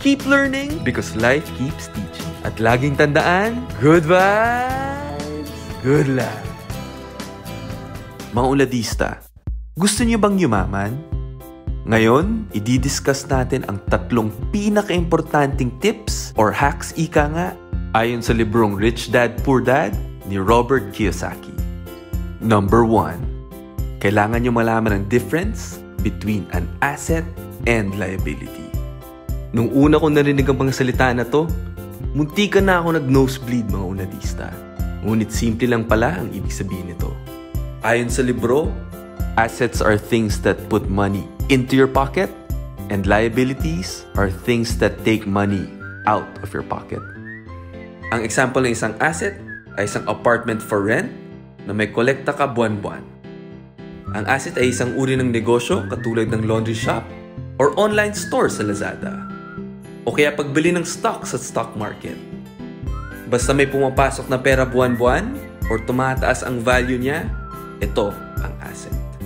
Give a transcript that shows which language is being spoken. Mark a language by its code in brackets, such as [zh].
[en] Keep learning because life keeps teaching. At laging tandaan, good vibes, good life. [tl] Mga uladista, gusto niyo bang yumaman? Ngayon, i-discuss natin ang 3 pinaka-importanting tips or hacks ika nga ayon sa librong Rich Dad, Poor Dad ni Robert Kiyosaki. [en] Number 1. [tl] Kailangan nyo malaman ang difference between an asset and liability. Nung una kong narinig ang mga salita na to, muntikan na ako nag-nosebleed mga unadista. Ngunit simple lang pala ang ibig sabihin nito. [en] Ayon sa libro, assets are things that put money into your pocket and liabilities are things that take money out of your pocket. [tl] Ang example ng isang asset ay isang apartment for rent na may kolekta ka buwan-buwan. Ang asset ay isang uri ng negosyo katulad ng laundry shop or online store sa Lazada. O kaya pagbili ng stock sa stock market. Basta may pumapasok na pera buwan-buwan or tumataas ang value niya, ito ang asset.